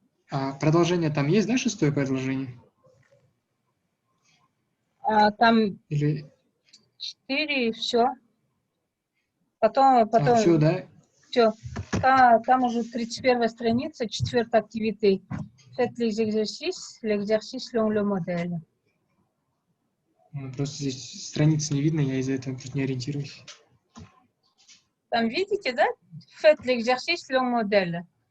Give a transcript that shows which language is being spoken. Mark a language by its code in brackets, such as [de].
[ru] А продолжение там есть, да, шестое предложение? А там Или... 4 и все. Потом все, да? все. Там уже 31 страница, 4 activité. [fr] Faites les exercices, l'exercice selon le modèle. [ru] Просто здесь страниц не видно, я из-за этого просто не ориентируюсь. Там видите, да? [fr] Faites l'exercice selon modèle.